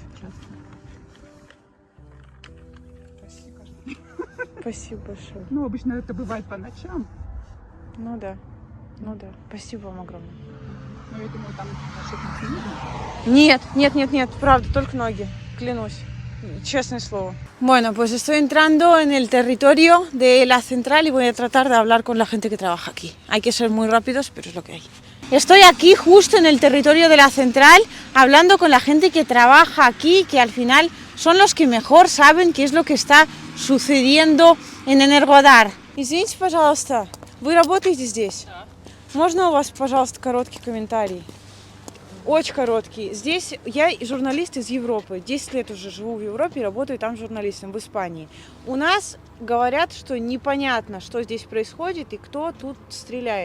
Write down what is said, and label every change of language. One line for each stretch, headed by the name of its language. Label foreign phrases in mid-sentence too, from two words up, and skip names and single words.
Russian: Часто. Почти каждый день. Спасибо большое. Ну, обычно это бывает по ночам. Ну да. Ну да. Спасибо вам огромное. Но я думаю, там наших не видно. Нет, правда, только ноги, клянусь, честное слово.
Spanish: Bueno, pues estoy entrando en el territorio de la central y voy a tratar de hablar con la gente que trabaja aquí. Hay que ser muy rápidos, pero es lo que hay. Estoy aquí justo en el territorio de la central, hablando con la gente que trabaja aquí, que al final son los que mejor saben qué es lo que está sucediendo en Энергодар.
Russian: Извините, пожалуйста, вы работаете здесь? Можно у вас, пожалуйста, короткий комментарий? Очень короткий. Здесь я журналист из Европы. 10 лет уже живу в Европе и работаю там журналистом в Испании. У нас говорят, что непонятно, что здесь происходит и кто тут стреляет.